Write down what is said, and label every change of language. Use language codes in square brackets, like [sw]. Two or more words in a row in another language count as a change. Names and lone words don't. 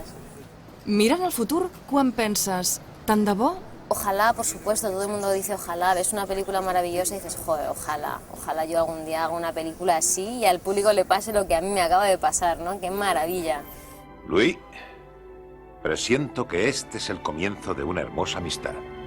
[ca] Mirant al futur, quan penses, tant de bo? [es] Ojalá, por supuesto, todo el mundo dice ojalá, ves una película maravillosa y dices, joder, ojalá yo algún día haga una película así y al público le pase lo que a mí me acaba de pasar, ¿no? ¡Qué maravilla! Luis, presiento que este es el comienzo de una hermosa amistad.